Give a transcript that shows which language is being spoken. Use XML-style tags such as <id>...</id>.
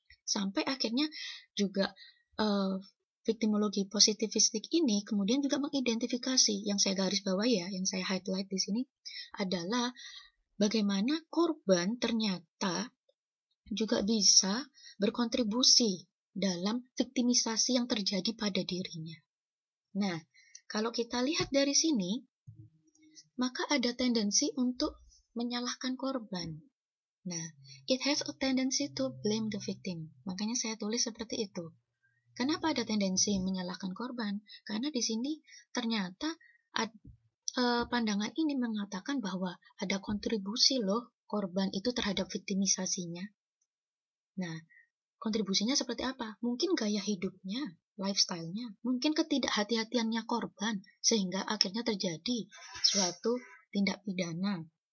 <id>Sampai akhirnya juga viktimologi positivistik ini kemudian juga mengidentifikasi, yang saya garis bawah ya, yang saya highlight di sini adalah bagaimana korban ternyata juga bisa berkontribusi dalam viktimisasi yang terjadi pada dirinya. Nah, kalau kita lihat dari sini, maka ada tendensi untuk menyalahkan korban. Nah,</id> <en>it has a tendency to blame the victim.</en> <id>Makanya saya tulis seperti itu. Kenapa ada tendensi menyalahkan korban? Karena di sini ternyata pandangan ini mengatakan bahwa ada kontribusi loh korban itu terhadap viktimisasinya. Nah, kontribusinya seperti apa? Mungkin gaya hidupnya, lifestyle-nya, mungkin ketidakhati-hatiannya korban, sehingga akhirnya terjadi suatu tindak pidana.</id>